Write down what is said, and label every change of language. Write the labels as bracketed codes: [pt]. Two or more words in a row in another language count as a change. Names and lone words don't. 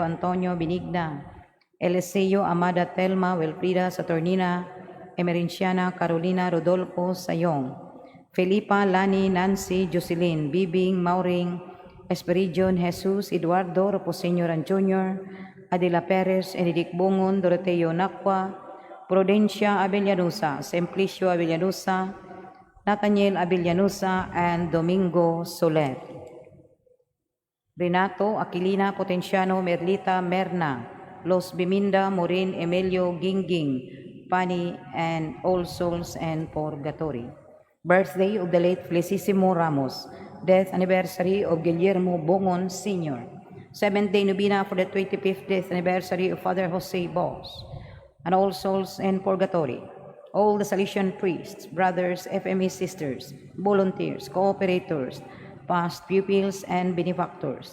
[en] Antonio Benigna, Eliseo Amada Telma Wilfrida Saturnina, Emerinciana Carolina Rodolfo Sayong, Felipa Lani Nancy Jocelyn, Bibing Mauring, Esperidion Jesus Eduardo Raposeño Jr., Adela Perez, Enrique Bungon, Doroteo Nacua, Prudencia Abellanusa, Simplicio Abellanusa, Nathaniel Abellanusa, and Domingo Soler. Renato Aquilina Potenciano Merlita Merna, Los Biminda Morin Emilio Gingging, Pani, and All Souls and Purgatory. Birthday of the late Felicissimo Ramos. Death anniversary of Guillermo Bongon Sr. 7th day Novena for the 25th death anniversary of Father Jose Bos. And All Souls and Purgatory. All the Salesian priests, brothers, FME sisters, volunteers, cooperators, past pupils, and benefactors.